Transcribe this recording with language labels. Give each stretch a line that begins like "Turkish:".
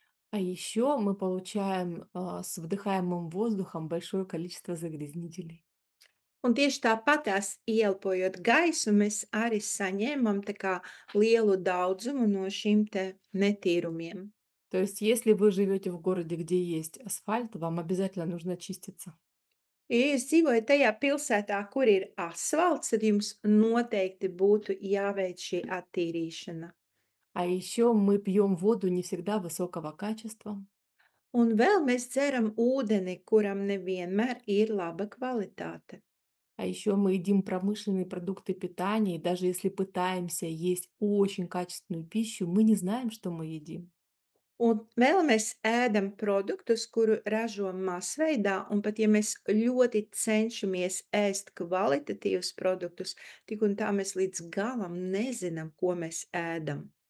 Russian: А еще мы получаем с вдыхаемым воздухом большое количество загрязнителей.
Latvian: Un tieši tāpatās ieelpojot gaisu, mēs arī saņemam tā kā lielu daudzumu no šīm te netīrumiem.
Russian: То есть, если вы живете в городе, где есть асфальт, вам обязательно нужно чиститься.
Latvian: Ja jūs dzīvojat tajā pilsētā, kur ir asfalts, tad jums noteikti būtu jāveic šī attīrīšana.
Russian: А еще мы пьем воду не всегда высокого качества.
Latvian: Un vēl mēs dzeram ūdeni, kuram nevienmēr ir laba kvalitāte.
Russian: А еще мы едим промышленные продукты питания, и даже если пытаемся есть очень качественную пищу, мы не знаем, что мы едим.
Latvian: Un vēl mēs ēdam produktus, kuru ražo masveidā, un pat ja mēs ļoti cenšamies ēst kvalitatīvus produktus, tik un tā mēs līdz galam nezinām, ko mēs ēdam.